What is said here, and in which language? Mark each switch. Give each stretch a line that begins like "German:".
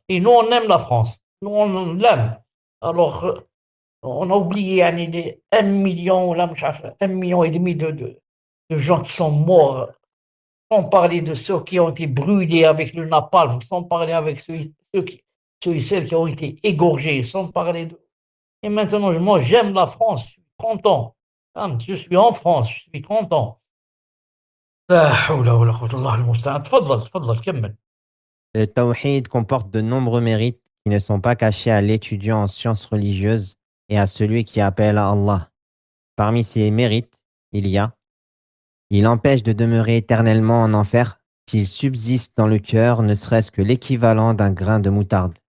French: Et nous, on aime la France. Nous, on l'aime. Alors, on a oublié les 1 million, là, 1,5 million de gens qui sont morts, sans parler de ceux qui ont été brûlés avec le napalm, sans parler avec ceux et celles qui ont été égorgés, sans parler de... Et maintenant, moi, j'aime la France, je suis content. Je suis en France, je suis content.
Arabic: لا حول ولا قوة إلا بالله المستعان. تفضل كمل.
French: Le tawhid comporte de nombreux mérites qui ne sont pas cachés à l'étudiant en sciences religieuses et à celui qui appelle à Allah. Parmi ces mérites, il empêche de demeurer éternellement en enfer s'il subsiste dans le cœur ne serait-ce que l'équivalent d'un grain de moutarde.